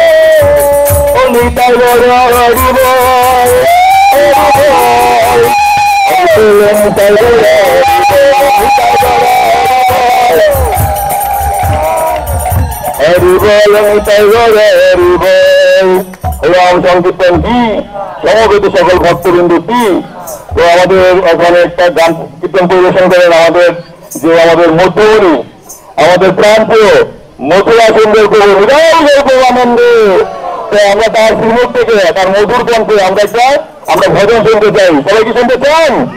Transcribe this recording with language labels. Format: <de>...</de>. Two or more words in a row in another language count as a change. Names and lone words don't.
<bn>নিতাই গৌর হরি বোল নিতাই গৌর হরি বোল নিতাই গৌর হরি বোল রাম সংকীর্তন কি সমবেত সকল ভক্তবৃন্দ কি তো আমাদের ওখানে একটা গান কীর্তন পরিবেশন করেন আমাদের মধ্যমণি আমাদের প্রান্তীয় মথুরা সুন্দর প্রভু আনন্দে তো আমরা তার শ্রীমুখ থেকে তার মধুর কণ্ঠে আমরা ভজন শুনতে চাই সবাই কি শুনতে চান</bn>